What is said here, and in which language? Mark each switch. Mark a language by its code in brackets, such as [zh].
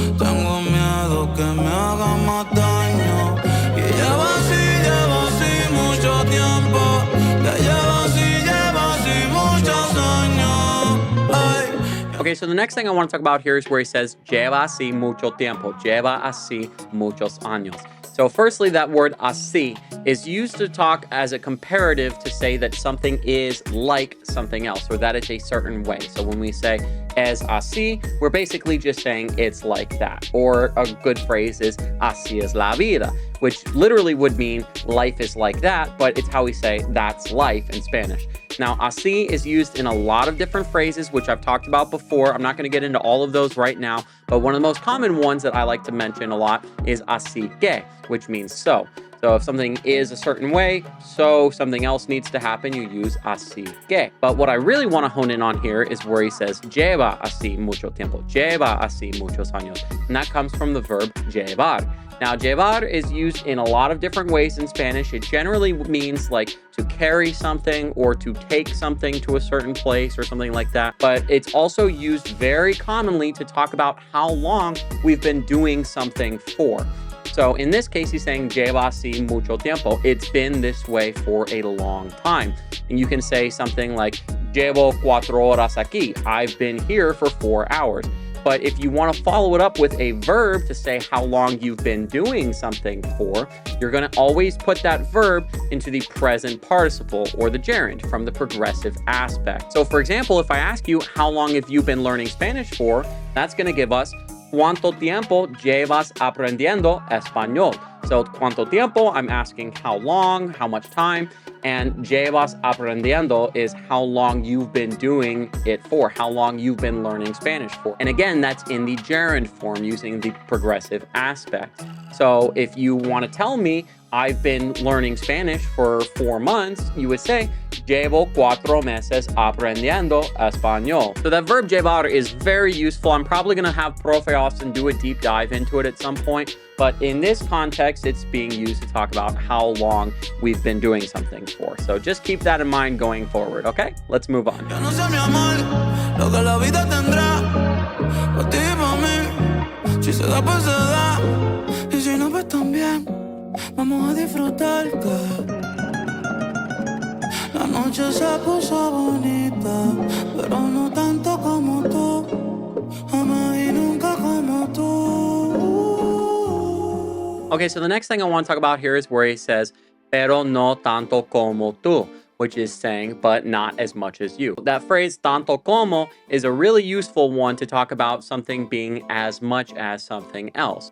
[es] Tengo miedo que me haga más daño, y lleva así mucho tiempo, que lleva así muchos años. Ay. [en] Okay, so the next thing I want to talk about here is where he says, [es] lleva así mucho tiempo, lleva así muchos años. [en] So firstly, that word así is used to talk as a comparative to say that something is like something else, or that it's a certain way. So when we say [es] es así, [en] we're basically just saying it's like that. Or a good phrase is [es] así es la vida, [en] which literally would mean life is like that, but it's how we say that's life in Spanish. Now, así is used in a lot of different phrases, which I've talked about before. I'm not going to get into all of those right now, but one of the most common ones that I like to mention a lot is así que, which means so. So if something is a certain way, so something else needs to happen, you use así que. But what I really want to hone in on here is where he says, [es] lleva así mucho tiempo, lleva así muchos años. [en] And that comes from the verb llevar. Now, llevar is used in a lot of different ways in Spanish. It generally means like to carry something or to take something to a certain place or something like that. But it's also used very commonly to talk about how long we've been doing something for. So in this case, he's saying [es] lleva así mucho tiempo. [en] It's been this way for a long time. And you can say something like [es] llevo 4 horas aquí. [en] I've been here for 4 hours. But if you want to follow it up with a verb to say how long you've been doing something for, you're going to always put that verb into the present participle or the gerund from the progressive aspect. So for example, if I ask you, how long have you been learning Spanish for? That's going to give us [es] ¿cuánto tiempo llevas aprendiendo español? So ¿cuánto tiempo? [en] I'm asking how long, how much time. And [es] llevas aprendiendo [en] is how long you've been doing it for, how long you've been learning Spanish for. And again, that's in the gerund form using the progressive aspect. So if you want to tell me I've been learning Spanish for 4 months, you would say, [es] llevo 4 meses aprendiendo español. [en] So that verb llevar is very useful. I'm probably going to have Profe Austin do a deep dive into it at some point. But in this context, it's being used to talk about how long we've been doing something for. So just keep that in mind going forward, okay? Let's move on. [es] Yo no sé, mi amor, lo que la vida tendrá pa' ti y pa' mí. Si se da, pues se da. Y si no, pues también. Vamos a disfrutar que la noche se puso bonita, pero no tanto como tú. Jamás y nunca como tú. [en] Okay, so the next thing I want to talk about here is where he says, [es] pero no tanto como tú, [en] which is saying, but not as much as you. That phrase, tanto como, is a really useful one to talk about something being as much as something else.